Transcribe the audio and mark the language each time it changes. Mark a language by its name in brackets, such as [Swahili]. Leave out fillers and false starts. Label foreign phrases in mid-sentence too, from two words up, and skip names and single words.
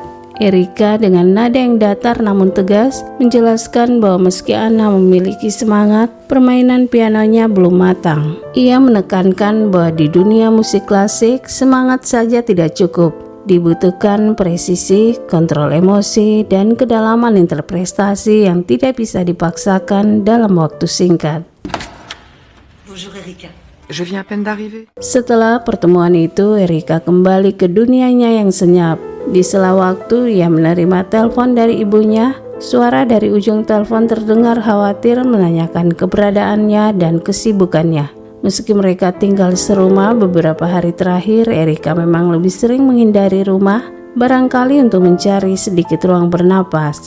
[Indonesian] Erika dengan nada yang datar namun tegas menjelaskan bahwa meski Anna memiliki semangat, permainan pianonya belum matang. Ia menekankan bahwa di dunia musik klasik, semangat saja tidak cukup. Dibutuhkan presisi, kontrol emosi, dan kedalaman interpretasi yang tidak bisa dipaksakan dalam waktu singkat. [French] Bonjour Erika. Je viens à peine d'arriver. [Indonesian] Setelah pertemuan itu, Erika kembali ke dunianya yang senyap. Di sela waktu, ia menerima telepon dari ibunya. Suara dari ujung telepon terdengar khawatir menanyakan keberadaannya dan kesibukannya. Meski mereka tinggal serumah beberapa hari terakhir, Erika memang lebih sering menghindari rumah, barangkali untuk mencari sedikit ruang bernapas.